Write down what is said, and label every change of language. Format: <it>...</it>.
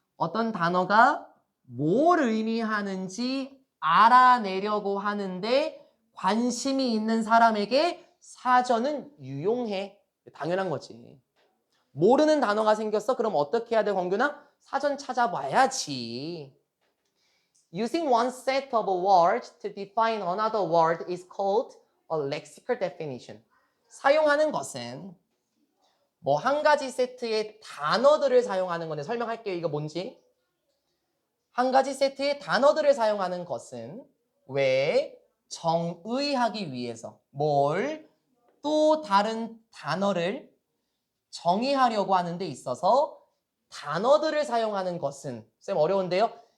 <ko>어떤 단어가 뭘 의미하는지 알아내려고 하는데 관심이 있는 사람에게 사전은 유용해. 당연한 거지. 모르는 단어가 생겼어? 그럼 어떻게 해야 돼, 권규나? 사전 찾아봐야지.</ko> <en>Using one set of words to define another word is called a lexical definition.</en> <ko>사용하는 것은 뭐 한 가지 세트의 단어들을 사용하는 건데 설명할게요. 이거 뭔지. 한 가지 세트의 단어들을 사용하는 것은 왜? 정의하기 위해서. 뭘? 또 다른 단어를 정의하려고 하는 데 있어서 단어들을 사용하는 것은, 쌤 어려운데요?</ko>